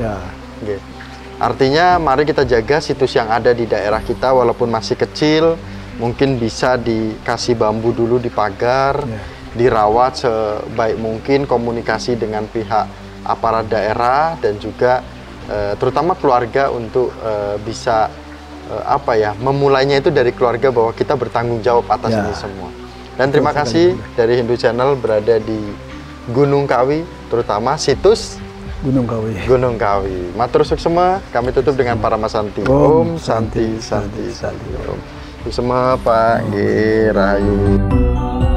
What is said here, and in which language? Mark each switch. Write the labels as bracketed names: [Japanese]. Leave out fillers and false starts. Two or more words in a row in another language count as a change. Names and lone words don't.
[Indonesian] Artinya mari kita jaga situs yang ada di daerah kita, walaupun masih kecil, mungkin bisa dikasih bambu dulu di pagar, dirawat sebaik mungkin, komunikasi dengan pihak aparat daerah dan juga terutama keluarga untuk bisa memulainya itu dari keluarga, bahwa kita bertanggung jawab atas ini semua. Dan terima kasih dari Hindu Channel berada di Gunung Kawi, terutama situs Gunung Kawi. Gunung Kawi. [Balinese] Matur suksema, [Indonesian] kami tutup dengan para Masanti. [Sanskrit] Om Santi Santi Santi. Om. [Balinese] Suksema Pak Nggih, rahayu.